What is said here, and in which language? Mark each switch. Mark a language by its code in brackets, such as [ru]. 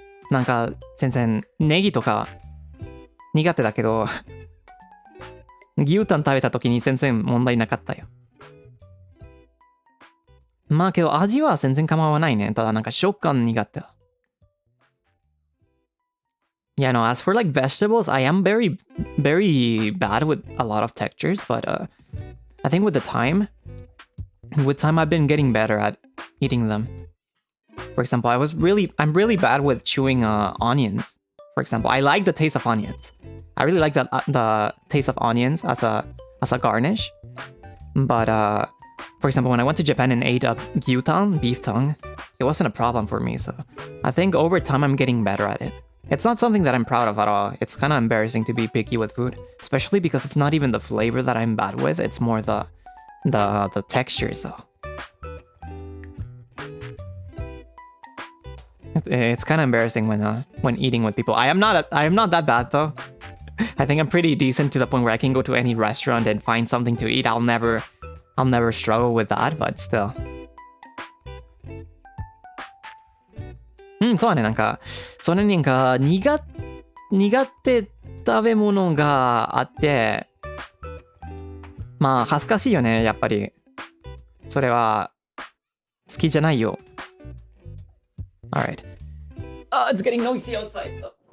[ja] なんか全然ネギとか苦手だけど牛タン食べた時に全然問題なかったよ。まあけど味は全然構わないね。ただなんか食感苦手。 [en] Yeah, no, as for like vegetables, I am very, very bad with a lot of textures, but I think with time I've been getting better at eating them. For example, I'm really bad with chewing onions. For example, I like the taste of onions. I really like the taste of onions as a garnish. But for example, when I went to Japan and ate a gyutan, beef tongue, it wasn't a problem for me. So I think over time I'm getting better at it. It's not something that I'm proud of at all. It's kind of embarrassing to be picky with food, especially because it's not even the flavor that I'm bad with. It's more the textures though. It's kind of embarrassing when eating with people. I am not that bad though. I think I'm pretty decent to the point where I can go to any restaurant and find something to eat. I'll never struggle with that, but still. [ja] そうだね。なんかそれになんか苦手食べ物があって、まあ恥ずかしいよね。やっぱりそれは好きじゃないよ。 [en] Alright. It's getting noisy outside, so.